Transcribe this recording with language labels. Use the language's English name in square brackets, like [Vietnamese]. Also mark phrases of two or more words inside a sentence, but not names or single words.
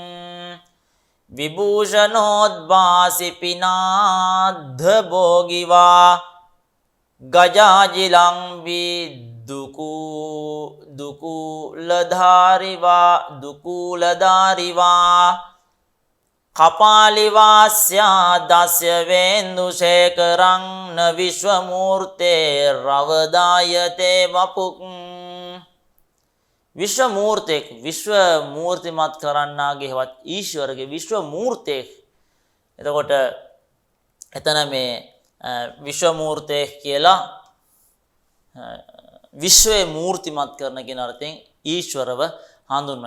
[Sanskrit] විභූෂණෝද්භාසි පිනාද්ද භෝගිවා ගජාජිලම්බී දුකූලධාරිවා කපාලිවාස්යා දස්ය වේන්දුශේකරං න විශ්වමූර්තේ රවදායතේ වපුක් විශ්ව මූර්තෙක් [Sinhala] විශ්ව මූර්තිමත් කරන්නාගේ හෙවත් ඊශ්වරගේ විශ්ව මූර්තෙක්. එතකොට එතන මේ විශ්ව මූර්තෙක් කියලා විශ්වයේ මූර්තිමත් කරන කියන අර්ථයෙන් ඊශ්වරව හඳුන්වනවා.